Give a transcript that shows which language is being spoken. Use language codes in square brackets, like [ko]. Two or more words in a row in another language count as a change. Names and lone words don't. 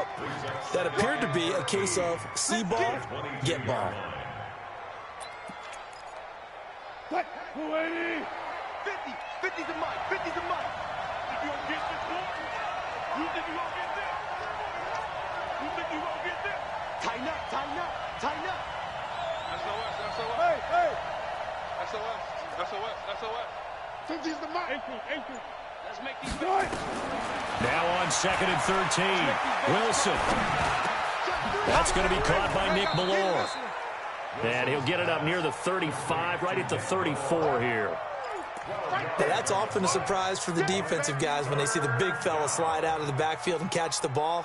[en] That appeared to be a case of see ball, get ball. 50, 50's a mile, 50's a mile. If you don't get this one, you think you won't get this? You think you won't get this? Tighten up, tighten up, tighten up. SOS, SOS. Hey, hey. SOS, SOS, SOS. 50's the mile. Ankle. Let's make these good. Now on 2nd and 13. Wilson. That's going to be caught by Nick Bellore. And he'll get it up near the 35, right at the 34 here. Now, that's often a surprise for the defensive guys when they see the big fella slide out of the backfield and catch the ball.